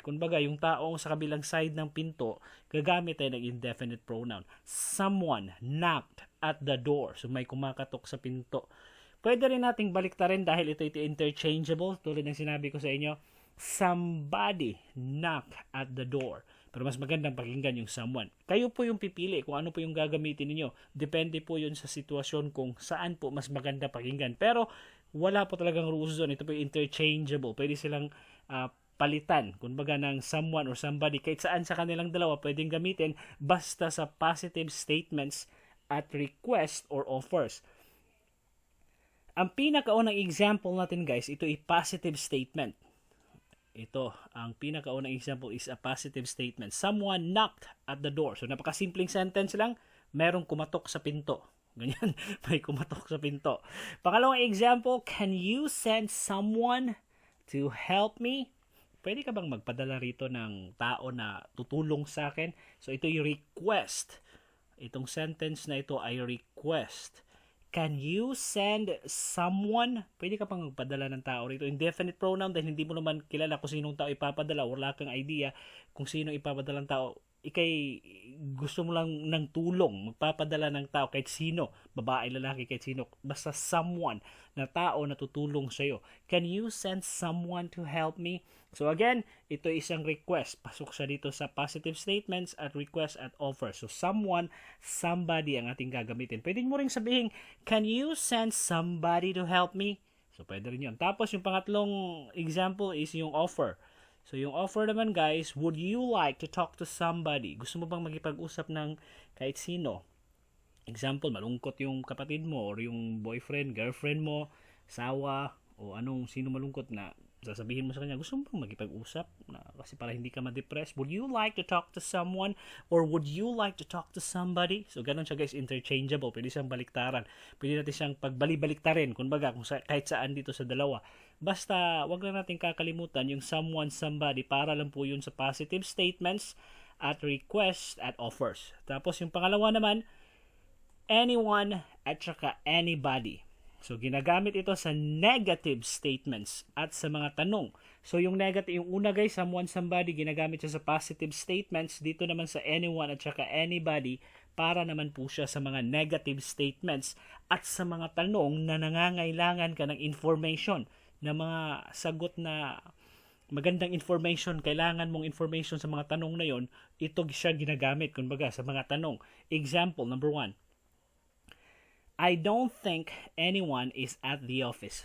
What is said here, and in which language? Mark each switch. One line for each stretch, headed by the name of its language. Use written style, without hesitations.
Filipino: Kumbaga yung taong sa kabilang side ng pinto, gagamit tayo ng indefinite pronoun.
English: Someone knocked at the door.
Filipino: So may kumakatok sa pinto. Pwede rin nating baliktarin dahil ito interchangeable. Tulad ng sinabi ko sa inyo,
English: somebody knocked at the door.
Filipino: Pero mas magandang pakinggan yung someone. Kayo po yung pipili kung ano po yung gagamitin niyo. Depende po yun sa sitwasyon kung saan po mas maganda pakinggan. Pero wala po talagang rules doon. Ito po yung interchangeable. Pwede silang palitan, kumbaga ng someone or somebody. Kahit saan sa kanilang dalawa pwedeng gamitin basta sa positive statements at request or offers. Ang pinakaunang example natin guys, ito ay positive statement. Ito, ang pinakaunang
English: example is a positive statement. Someone knocked at the door.
Filipino: So, napakasimpleng sentence lang, merong kumatok sa pinto. Ganyan, may kumatok sa pinto. Pangalawang example,
English: can you send someone to help me?
Filipino: Pwede ka bang magpadala rito ng tao na tutulong sa akin? So, ito yung request. Itong sentence na ito ay request.
English: Can you send someone?
Filipino: Pwede ka pang magpadala ng tao rito. Indefinite pronoun dahil hindi mo naman kilala kung sinong tao ipapadala. Wala kang idea kung sino ipapadala ng tao. ikay gusto mo lang ng tulong, magpapadala ng tao kahit sino, babae, lalaki, kahit sino, basta someone na tao na tutulong sa'yo.
English: Can you send someone to help me? So again,
Filipino: ito isang request. Pasok siya dito sa positive statements at request at offer. So someone, somebody ang ating gagamitin. Pwede mo ring sabihin,
English: can you send somebody to help me?
Filipino: So pwede rin yun. Tapos yung pangatlong example is yung offer. So, yung offer naman guys,
English: would you like to talk to somebody?
Filipino: Gusto mo bang makipag-usap ng kahit sino? Example, malungkot yung kapatid mo or yung boyfriend, girlfriend mo, asawa, o sino malungkot na sasabihin mo sa kanya, gusto mo bang makipag-usap? Kasi para hindi ka ma-depress.
English: Would you like to talk to someone? Or would you like to talk to somebody?
Filipino: So, ganun siya guys, interchangeable. Pwede siyang baliktaran. Pwede natin siyang pagbali-baliktarin. Kumbaga, kahit saan dito sa dalawa. Basta, wag lang natin kakalimutan yung someone, somebody, para lang po yun sa positive statements at requests at offers. Tapos yung pangalawa naman, anyone at saka anybody. So, ginagamit ito sa negative statements at sa mga tanong. So, yung negative, yung una guys, someone, somebody, ginagamit siya sa positive statements. Dito naman sa anyone at saka anybody, para naman po siya sa mga negative statements at sa mga tanong na nangangailangan ka ng information, na mga sagot na magandang information, kailangan mong information sa mga tanong na yon, ito siya ginagamit, kumbaga, sa mga tanong. Example, number 1.
English: I don't think anyone is at the office.